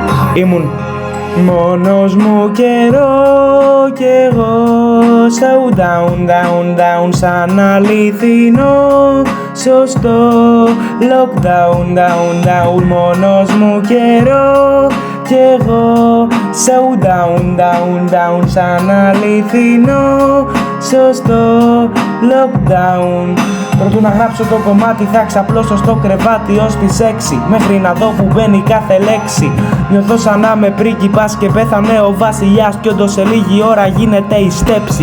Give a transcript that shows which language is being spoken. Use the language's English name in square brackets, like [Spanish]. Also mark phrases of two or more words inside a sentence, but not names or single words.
[Greek] Ήμουν μόνος μου καιρό κι εγώ [English] so down, down, down [Greek] σαν αληθινό σωστό [English] lockdown, down, down [Greek] μόνος μου καιρό κι εγώ [English] so down, down, down [Greek] σαν αληθινό σωστό lockdown. Προτού να γράψω το κομμάτι θα ξαπλώσω στο κρεβάτι ως τις 6 μέχρι να δω που μπαίνει κάθε λέξη. Νιώθω σαν να είμαι πρίγκιπας και πέθανε ο βασιλιάς κι όντως σε λίγη ώρα γίνεται η στέψη.